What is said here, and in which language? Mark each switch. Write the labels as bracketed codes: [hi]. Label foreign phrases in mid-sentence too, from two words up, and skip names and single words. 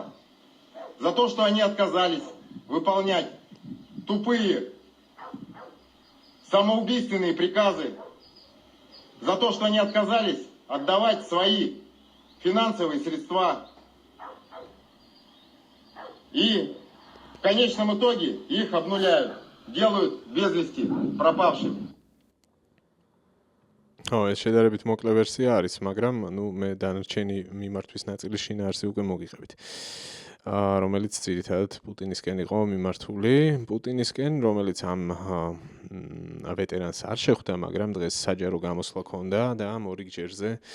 [ru] За то, что они отказались выполнять тупые самоубийственные приказы, за то, что они отказались отдавать свои финансовые средства. И в конечном итоге их обнуляют, делают без вести пропавшими. [ka] ეს შედარებით მოკლე ვერსია არის, მაგრამ მე დანარჩენი მიმართვის ნაწილი შინაარსი უკვე მოგიღებით. რომელიც ძირითადად პუტინისკენ იყო მიმართული, პუტინისკენ, რომელიც ამ ვეტერანს არ შეხვდა, მაგრამ დღეს საჯარო გამოსვლა ჰქონდა და მორიგჯერზე